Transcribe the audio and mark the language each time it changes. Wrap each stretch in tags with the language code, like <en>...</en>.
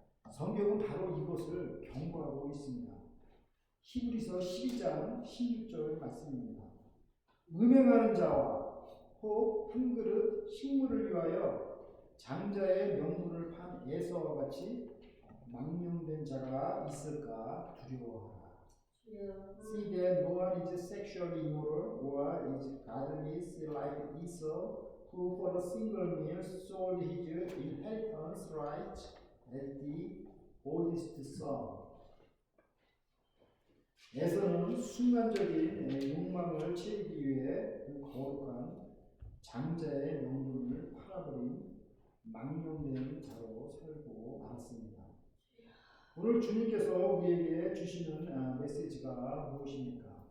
<ko>성경은 바로 이것을 경고하고 있습니다. 히브리서 12장 16절 말씀입니다. 음행하는 자와 혹 한 그릇 식물을 위하여 장자의 명분을 판 에서와 같이 망령된 자가 있을까 두려워하라.</ko> <en>See that no one is sexually immoral or is godless like Esau, who for a single meal sold his inheritance right as the oldest son.</en> <ko>에서는 순간적인 욕망을 채우기 위해 그 거룩한 장자의 명분을 팔아버린 망령된 자로 살고 말았습니다. 오늘 주님께서 우리에게 주시는 메시지가 무엇입니까?</ko>